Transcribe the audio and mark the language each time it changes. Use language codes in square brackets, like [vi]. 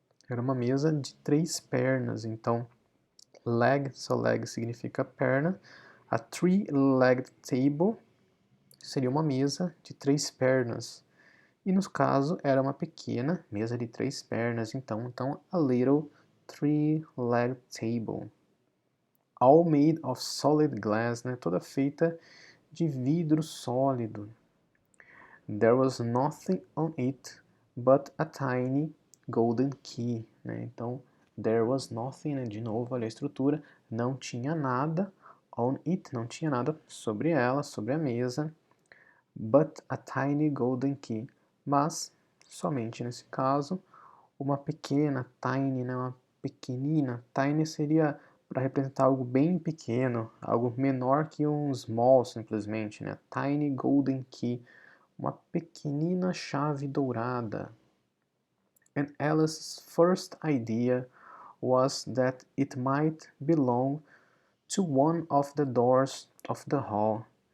[pt] Era uma mesa de 3 pernas, então leg, só leg significa perna. A three-legged table seria uma mesa de 3 pernas. E no caso era uma pequena mesa de 3 pernas, então [en] a little three-legged table. All made of solid glass, [pt] né? Toda feita de vidro sólido. [en] There was nothing on it but a tiny golden key, né? [pt] Então, [en] there was nothing, [pt] né? De novo, olha a estrutura, não tinha nada on it, não tinha nada sobre ela, sobre a mesa, [en] but a tiny golden key, [pt] mas somente nesse caso, uma pequena, tiny, né? Uma pequenina, tiny seria para representar algo bem pequeno, algo menor que um small, simplesmente, né? Tiny golden key, uma pequenina chave dourada. [en] And Alice's first idea was that it might belong to one of the doors of the hall.